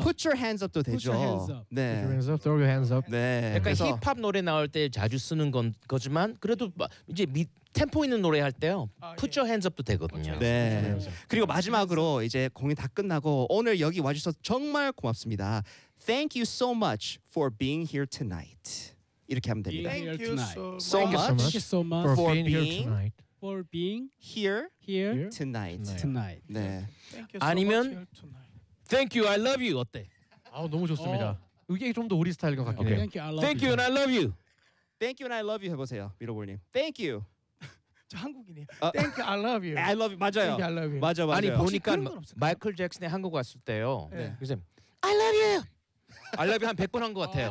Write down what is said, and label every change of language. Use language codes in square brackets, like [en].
[en] Put your hands up. Throw your hands up. [ko] 네. 약간 그래서. 힙합 노래 나올 때 자주 쓰는 건 거지만 그래도 이제 밑 템포 있는 노래 할 때요. 아, Put 예. your hands up도 되거든요. 네. 그리고 마지막으로 이제 공연 다 끝나고 오늘 여기 와주셔서 정말 고맙습니다. [en] Thank you so much for being here tonight. [ko] 이렇게 하면 됩니다. [en] Thank you so, so, much. Thank you so much for being here tonight. For being here tonight. Tonight. 네. Thank you so [ko] 아니면 [en] much Thank you, I love you. [ko] 어때? 아 너무 좋습니다. 어. 이게 좀 더 우리 스타일인 것 같긴 해요. [en] Okay. Thank you, Thank you and I love you. Thank you and I love you [ko] 해보세요, [en] 미로볼님. Thank you. [ko] 저 한국인이에요. [en] Thank you, I love you. I love you, [ko] 맞아요. [en] Thank you, I love you. [ko] 맞아, 맞아. 아니 보니까 마이클 잭슨이 한국 왔을 때요. 네. 그래서 [en] I love you. I love you [ko] 한 100번 한 것 같아요.